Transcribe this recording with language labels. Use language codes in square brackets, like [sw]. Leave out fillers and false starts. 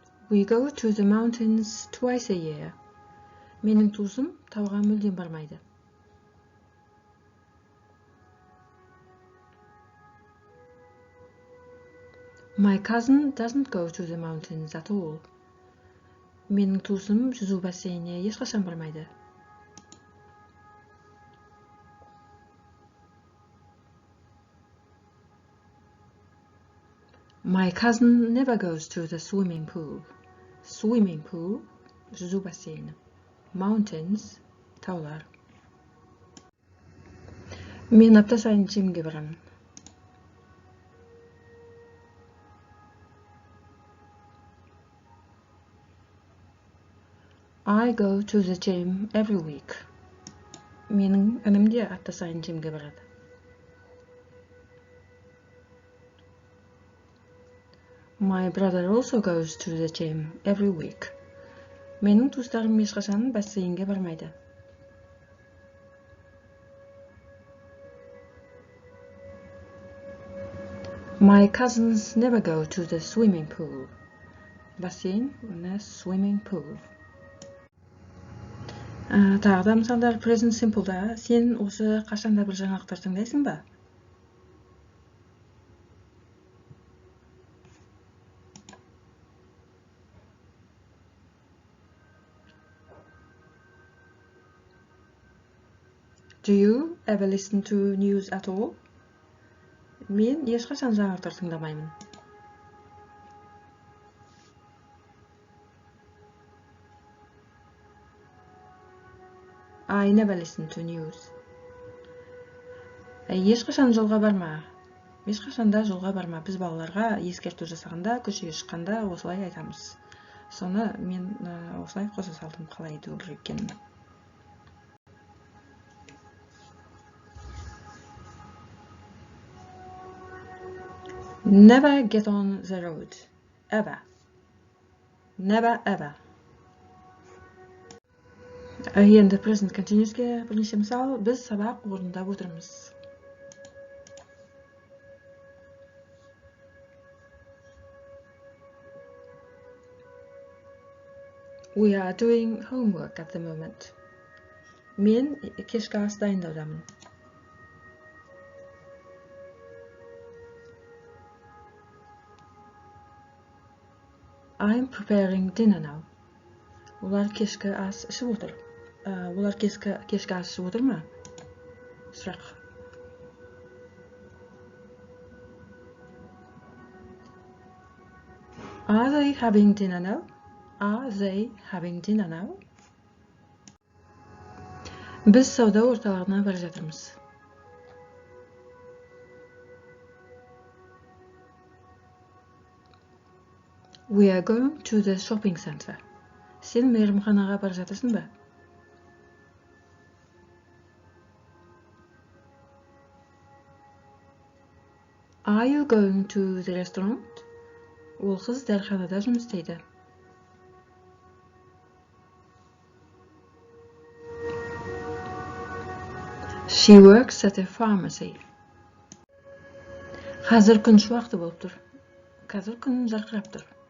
[en] We go to the mountains twice a year. [kk] Менің туысым тауға мүлдем бармайды. [en] My cousin doesn't go to the mountains at all. [kk] Менің туысым жүзу бассейніне ешқашан бармайды. [en] My cousin never goes to the swimming pool. [kk] Swimming pool, жүзу бассейні. Mountains, таулар. Мен апта сайын жимге барамын. [en] I go to the gym every week. [kk] Менің інім де апта сайын жимге барады. [en] My brother also goes to the gym every week. [kk] Менің туыстарым ешқашан бассейнге бармайды. [en] My cousins never go to the swimming pool. Бассейн, swimming pool. [kk] Тағы да мысалдар present simple'да сен осы қашанда бір жаңалықтар тыңдайсың ба? [en] Do you ever listen to news at all? [kk] Мен ешқашан жаңалықтар тыңдамаймын. [en] I never listen to news. [kk] Ешқашан жолға барма. Ешқашанда жолға барма. Біз балаларға ескерту жасағанда, көшеге шыққанда осылай айтамыз. Соны мен осылай қоса салдым, қалай айту керек екенін. [en] Never get on the road. Ever. Never ever. [kk] Енді present continuous'ке бірнеше мысал, біз сабақ орындап отырмыз. [en] We are doing homework at the moment. [kk] Мен кешкі ас дайындаудамын. [en] I'm preparing dinner now. [kk] Олар кешкі ас ішіп отыр. Олар кешкі ас ішіп отыр ма? Сұрақ. [en] Are they having dinner now? Are they having dinner now? [kk] Біз сауда орталығына бара жатырмыз. [en] We are going to the shopping center. [kk] Сен мейрамханаға бара жатырсың ба? [en] Are you going to the restaurant? [kk] Ол қыз дәріханада жұмыс істейді. [en] She works at a pharmacy. [kk] Қазір күн шуақты болып тұр. Қазір күн жарқырап тұр.